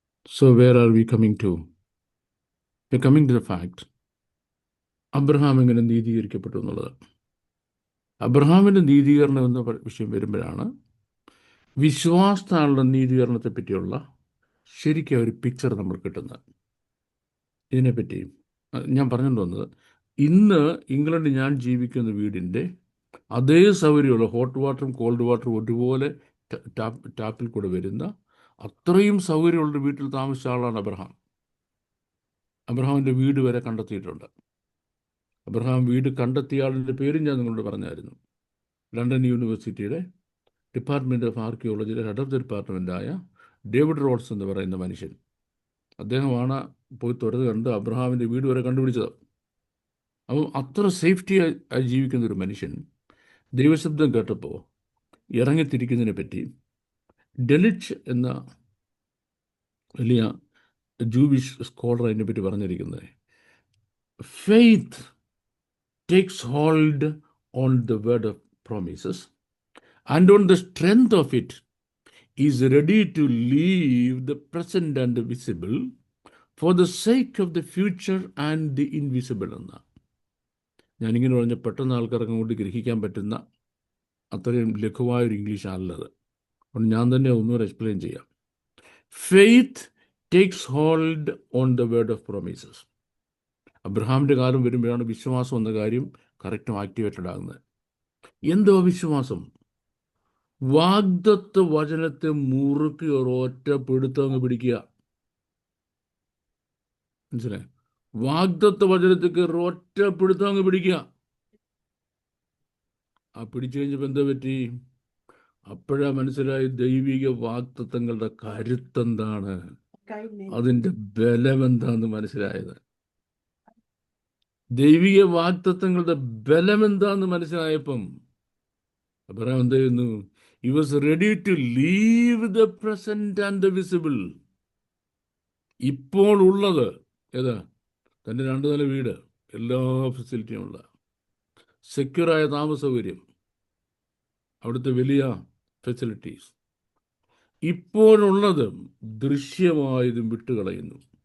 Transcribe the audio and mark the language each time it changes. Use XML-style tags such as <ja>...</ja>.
<en>So where are we coming to? We're coming to the fact,</en> <ml>Abraham എങ്ങനെ നീതീകരിക്കപ്പെട്ടു എന്നുള്ളത്. അബ്രഹാമിൻ്റെ നീതീകരണം എന്ന വിഷയം വരുമ്പോഴാണ് വിശ്വാസത്താലുള്ള നീതീകരണത്തെ പറ്റിയുള്ള ശരിക്കും ഒരു പിക്ചർ നമ്മൾ കിട്ടുന്നത്. ഇതിനെപ്പറ്റി ഞാൻ പറഞ്ഞുകൊണ്ട് വന്നത്, ഇന്ന് ഇംഗ്ലണ്ടിൽ ഞാൻ ജീവിക്കുന്ന വീടിൻ്റെ അതേ സൗകര്യമുള്ള ഹോട്ട് വാട്ടറും കോൾഡ് വാട്ടറും ഒരുപോലെ ടാപ്പിൽ കൂടെ വരുന്ന അത്രയും സൗകര്യമുള്ള വീട്ടിൽ താമസിച്ച ആളാണ് അബ്രഹാം. അബ്രഹാമിൻ്റെ വീട് വരെ കണ്ടെത്തിയിട്ടുണ്ട്. അബ്രഹാം വീട് കണ്ടെത്തിയ ആളിൻ്റെ പേരും ഞാൻ നിങ്ങളോട് പറഞ്ഞായിരുന്നു. ലണ്ടൻ യൂണിവേഴ്സിറ്റിയുടെ department of ആർക്കിയോളജിയുടെ head of the ഡിപ്പാർട്ട്മെൻറ്റായ David roads എന്ന് പറയുന്ന മനുഷ്യൻ, അദ്ദേഹമാണ് പോയി തുറന്ന് കണ്ട് അബ്രഹാമിൻ്റെ വീട് വരെ കണ്ടുപിടിച്ചത്. അപ്പം അത്ര സേഫ്റ്റി ആയി ജീവിക്കുന്ന ഒരു മനുഷ്യൻ ദൈവശബ്ദം കേട്ടപ്പോൾ ഇറങ്ങിത്തിരിക്കുന്നതിനെ പറ്റി ഡെലിച്ച് എന്ന വലിയ ജൂവിഷ് സ്കോളർ അതിനെപ്പറ്റി പറഞ്ഞിരിക്കുന്നത്,</ml> <en>Faith takes hold on the word of promises and on the strength of it is ready to leave the present and the visible for the sake of the future and the invisible എന്ന.</en> <ml>ഞാനിങ്ങനെ പറഞ്ഞ പെട്ടെന്ന് ആൾക്കാർക്ക് അങ്ങോട്ട് ഗ്രഹിക്കാൻ പറ്റുന്ന അത്രയും ലഘുവായൊരു English ആണല്ലത്. അതുകൊണ്ട് ഞാൻ തന്നെ ഒന്നുകൂടെ എക്സ്പ്ലെയിൻ ചെയ്യാം.</ml> <en>Faith takes hold on the word of promises.</en> <ml>അബ്രഹാമിൻ്റെ കാലം വരുമ്പോഴാണ് വിശ്വാസം എന്ന കാര്യം കറക്റ്റും ആക്ടിവേറ്റഡ് ആകുന്നത്. എന്തോ വിശ്വാസം? വാഗ്ദത്ത വചനത്തെ മുറുക്കി ഒരൊറ്റ പിടുത്തം അങ്ങ് പിടിക്കുക. മനസ്സിലായി? വാഗ്ദത്ത വചനത്തേക്ക് ഒരൊറ്റ പിടുത്തം അങ്ങ് പിടിക്കുക. ആ പിടിച്ചു കഴിഞ്ഞപ്പോൾ എന്താ പറ്റി? അപ്പോഴാ മനസ്സിലായി ദൈവിക വാഗ്ദത്തങ്ങളുടെ കരുത്തെന്താണ്, അതിൻ്റെ ബലം എന്താന്ന് മനസ്സിലായത്. ദൈവിക വാഗ്ദത്തങ്ങളുടെ ബലം എന്താന്ന് മനസ്സിലായപ്പം അബ്രഹാം എന്ത് ചെയ്യുന്നു?</ml> <en>He was ready to leave the present and the visible.</en> <ml>ഇപ്പോൾ ഉള്ളത് ഏതാ? തൻ്റെ 2 നില വീട്, എല്ലാ ഫെസിലിറ്റിയും ഉള്ള സെക്യൂറായ താമസ സൗകര്യം, അവിടുത്തെ വലിയ ഫെസിലിറ്റീസ്. ഇപ്പോഴുള്ളത് ദൃശ്യമായതും വിട്ടുകളയുന്നു.</ml>